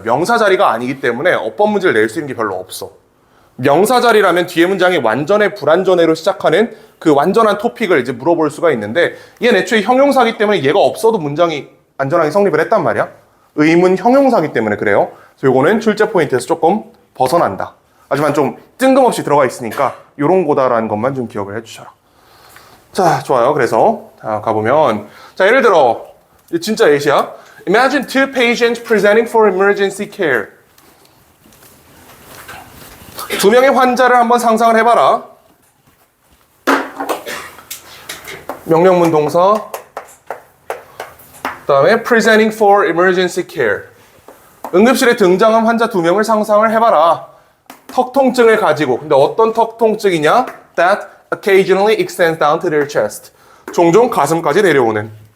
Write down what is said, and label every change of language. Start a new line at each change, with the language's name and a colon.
Korean: 명사 자리가 아니기 때문에 어법 문제를 낼 수 있는 게 별로 없어. 명사 자리라면 뒤에 문장이 완전해 불완전해로 시작하는 그 완전한 토픽을 이제 물어볼 수가 있는데, 얘는 애초에 형용사기 때문에 얘가 없어도 문장이 안전하게 성립을 했단 말이야. 의문 형용사기 때문에 그래요. 그래서 요거는 출제 포인트에서 조금 벗어난다. 하지만 좀 뜬금없이 들어가 있으니까 요런 거다라는 것만 좀 기억을 해주셔라. 자, 좋아요. 그래서 자, 가보면, 자, 예를 들어 진짜 예시야.
English: Imagine two patients presenting for emergency care.
Korean: 두 명의 환자를 한번 상상을 해봐라. 명령문 동사, 그 다음에
English: presenting for emergency care.
Korean: 응급실에 등장한 환자 두 명을 상상을 해봐라. 턱 통증을 가지고. 근데 어떤 턱 통증이냐?
English: That occasionally extends down to their chest.
Korean: 종종 가슴까지 내려오는.